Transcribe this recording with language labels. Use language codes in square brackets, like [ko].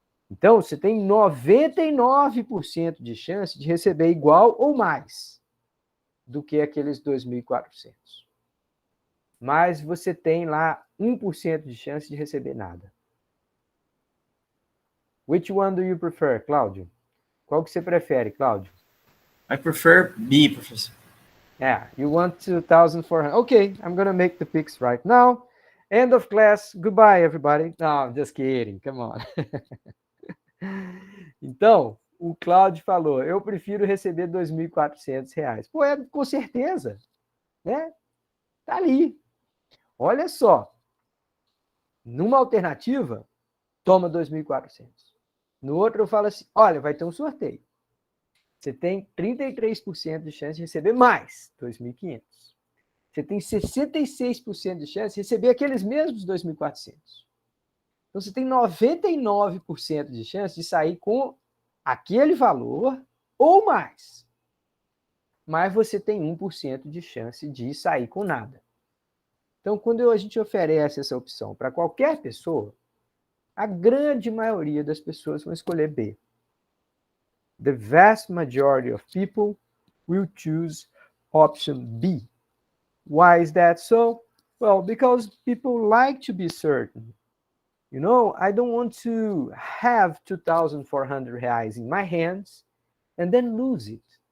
[pt] Então, você tem 99% de chance de receber igual ou mais do que aqueles 2.400. Mas você tem lá 1% de chance de receber nada. [en] Which one do you prefer, Cláudio? [pt] Qual que você prefere, Cláudio? [en] I prefer B, professor. Yeah, you want 2,400. Okay, I'm going to make the picks right now. End of class. Goodbye, everybody. No, I'm just kidding. Come on. [pt] Então, o Cláudio falou, eu prefiro receber R$ 2.400. Pô, com certeza. Né? Tá ali. Olha só. Numa alternativa, toma 2.400. No outro, eu falo assim, olha, vai ter um sorteio. Você tem 33% de chance de receber mais 2.500. Você tem 66% de chance de receber aqueles mesmos 2.400. Então, você tem 99% de chance de sair com aquele valor ou mais. Mas você tem 1% de chance de sair com nada. Então, quando a gente oferece essa opção para qualquer pessoa, a grande maioria das pessoas vão escolher B. [en] The vast majority of people will choose option B. Why is that so? Well, because people like to be certain. You know, I don't want to have 2,400 reais in my hands and then lose it.